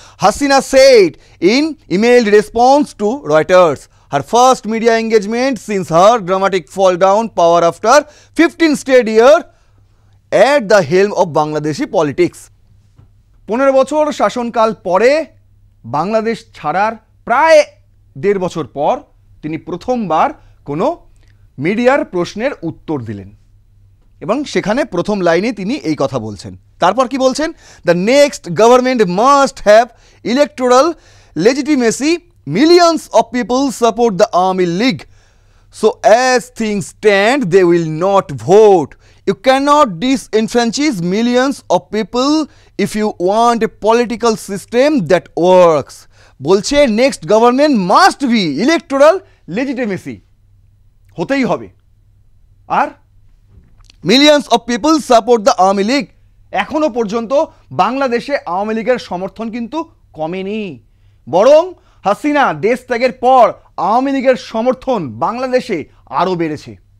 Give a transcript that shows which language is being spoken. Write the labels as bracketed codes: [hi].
[en] Hasina said in emailed response to Reuters, her first media engagement since her dramatic fall down power after 15 straight years at the helm of Bangladeshi politics. [bn] 15 বছর শাসনকাল পরে বাংলাদেশ ছাড়ার প্রায় 1.5 বছর পর তিনি প্রথমবার কোনো মিডিয়ার প্রশ্নের উত্তর দিলেন। এবং সেখানে প্রথম লাইনে তিনি এই কথা বলছেন। তারপর কি বলছেন? [en] The next government must have electoral legitimacy, millions of people support the Awami League, so as things stand they will not vote. You cannot disenfranchise millions of people if you want a political system that works. [bn] বলছে [en] next government must be electoral legitimacy, [bn] হতেই হবে। আর [en] millions of people support the Awami League, [bn] এখনো পর্যন্ত বাংলাদেশে আওয়ামী লীগের সমর্থন কিন্তু কমেনি, বরং হাসিনা দেশ ত্যাগের পর আওয়ামী লীগের সমর্থন বাংলাদেশে আরও বেড়েছে।